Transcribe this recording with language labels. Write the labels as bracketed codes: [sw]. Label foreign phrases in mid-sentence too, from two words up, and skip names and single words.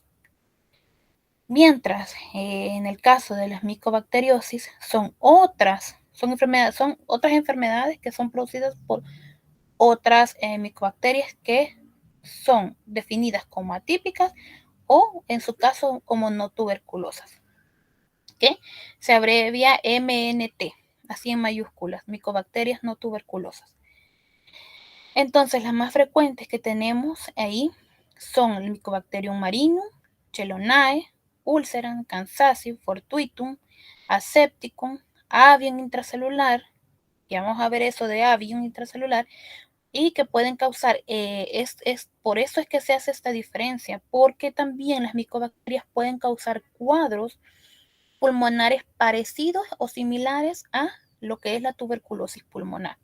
[es] Mientras, en el caso de las micobacteriosis, son otras enfermedades que son producidas por otras micobacterias que son definidas como atípicas o, en su caso, como no tuberculosas, que se abrevia MNT, así en mayúsculas, micobacterias no tuberculosas. Entonces, las más frecuentes que tenemos ahí son el Mycobacterium marinum, chelonae, ulceram, kansasi, fortuitum, asepticum, avium intracelular, y vamos a ver eso de avium intracelular, y que pueden causar, por eso es que se hace esta diferencia, porque también las micobacterias pueden causar cuadros pulmonares parecidos o similares a lo que es la tuberculosis pulmonar.